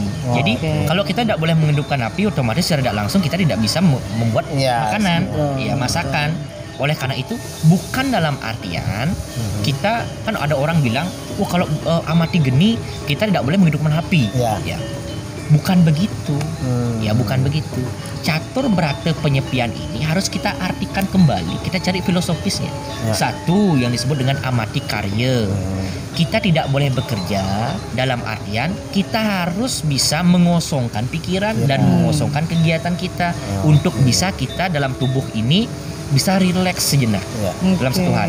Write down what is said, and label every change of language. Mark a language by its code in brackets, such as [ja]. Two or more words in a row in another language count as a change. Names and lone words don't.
[id] Jadi kalau kita tidak boleh menghidupkan api, otomatis secara tidak langsung kita tidak bisa membuat makanan, masakan. Oleh karena itu bukan dalam artian kita kan ada orang bilang, wah kalau amati geni kita tidak boleh menghidupkan api. Ya. Bukan begitu. Ya, bukan begitu. Catur berata penyepian ini harus kita artikan kembali, kita cari filosofisnya. Satu yang disebut dengan amati karya. Kita tidak boleh bekerja dalam artian kita harus bisa mengosongkan pikiran dan mengosongkan kegiatan kita untuk bisa kita dalam tubuh ini bisa rileks sejenak dalam satu hari.